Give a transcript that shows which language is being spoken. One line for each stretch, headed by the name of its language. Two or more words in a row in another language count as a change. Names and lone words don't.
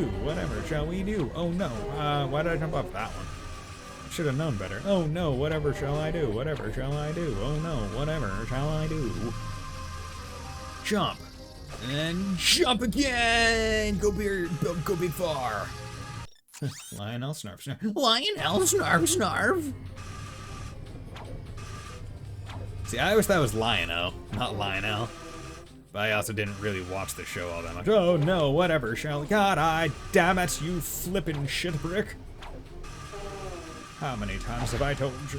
English: Whatever shall we do? Oh no, why did I jump off that one? Should have known better. Oh no, whatever shall I do? Whatever shall I do? Oh no, whatever shall I do? Jump. And then jump again! Go big far. Lionel snarf snarf. Lionel snarf snarf. See, I always thought it was Lionel, not Lionel. But I also didn't really watch the show all that much. Oh no, whatever shall... God, damn it, you flippin' shitbrick. How many times have I told you?